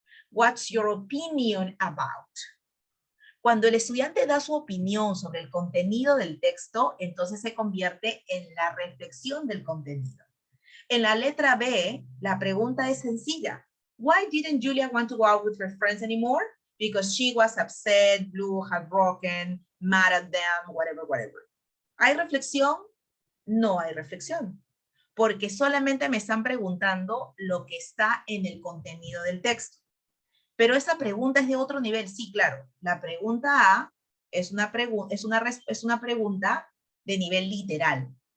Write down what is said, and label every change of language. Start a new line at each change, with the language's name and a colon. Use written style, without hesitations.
English: What's your opinion about?
Spanish: Cuando el estudiante da su opinión sobre el contenido del texto, entonces se convierte en la reflexión del contenido. En la letra B, la pregunta es sencilla.
English: Why didn't Julia want to go out with her friends anymore? Because she was upset, blue, heartbroken, mad at them, whatever, whatever.
Spanish: ¿Hay reflexión? No hay reflexión. Porque solamente me están preguntando lo que está en el contenido del texto. Pero esa pregunta es de otro nivel. Sí, claro. La pregunta A es una pregunta de nivel literal.